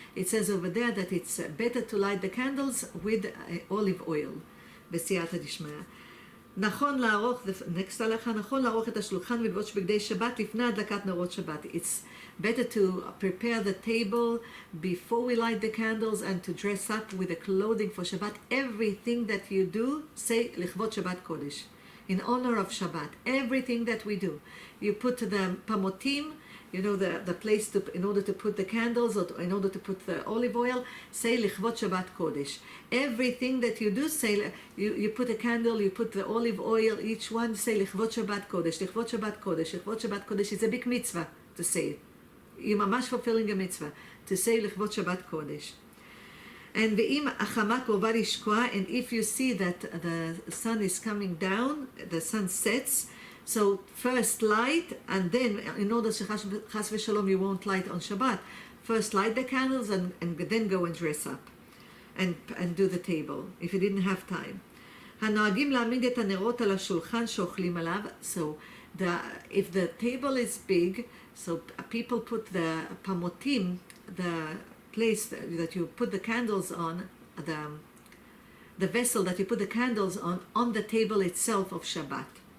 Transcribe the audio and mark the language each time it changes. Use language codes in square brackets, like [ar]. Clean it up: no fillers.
[en] It says over there that it's better to light the candles with olive oil. [he] B'siyata Dishma. נכון לערוך, next הלכה, נכון לערוך את השולחן ולבוש בגדי שבת לפני הדלקת נרות שבת. [en] It's better to prepare the table before we light the candles and to dress up with the clothing for Shabbat. Everything that you do, say [he] לכבוד שבת קודש, [en] in honor of Shabbat. Everything that we do. You put the pamotim, you know, the place in order to put the candles, or in order to put the olive oil, say [he] lichvot Shabbat Kodesh. [en] Everything that you do, say, you put a candle, you put the olive oil, each one, say lichvot Shabbat Kodesh, lichvot Shabbat Kodesh, lichvot Shabbat Kodesh. It's a big mitzvah to say it. You're mamash fulfilling a mitzvah to say lichvot Shabbat Kodesh. And [he] ve'im achama krova lishkoa, [en] and if you see that the sun is coming down, the sun sets, so first light, and then in order to chas v'shalom you won't light on Shabbat, first light the candles and then go and dress up and do the table if you didn't have time. [he] הנוהגים להעמיד את הנרות על השולחן שאוכלים עליו. [en] So if the table is big, so people put the pamotim, the place that you put the candles on, the vessel that you put the candles on the table itself of Shabbat.